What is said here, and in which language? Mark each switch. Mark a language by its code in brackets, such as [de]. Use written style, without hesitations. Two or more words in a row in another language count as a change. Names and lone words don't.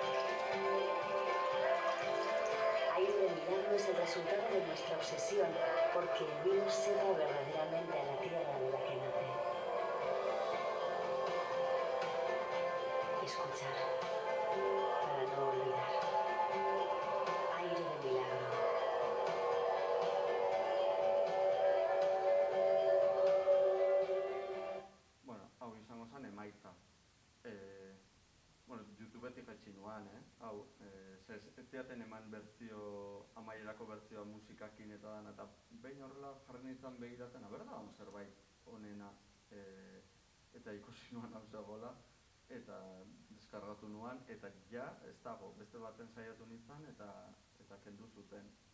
[es] Aire de Milagro es el resultado de nuestra obsesión porque el vino sepa verdaderamente a la tierra de la que nace. Escuchar para no olvidar. Aire de Milagro. [eu] Hau izango zen emaitza. YouTubetik etxin nuan, hau, ez ziaten eman amaierako bertzioa musikakin eta dan, eta behin horrela jarri nintzen begiraten, berda, zerbait onena, eta ikusi nuan hau zegoela, eta deskargatu nuan, eta ja, ez dago, beste baten saiatu nintzen, eta kendu zuten.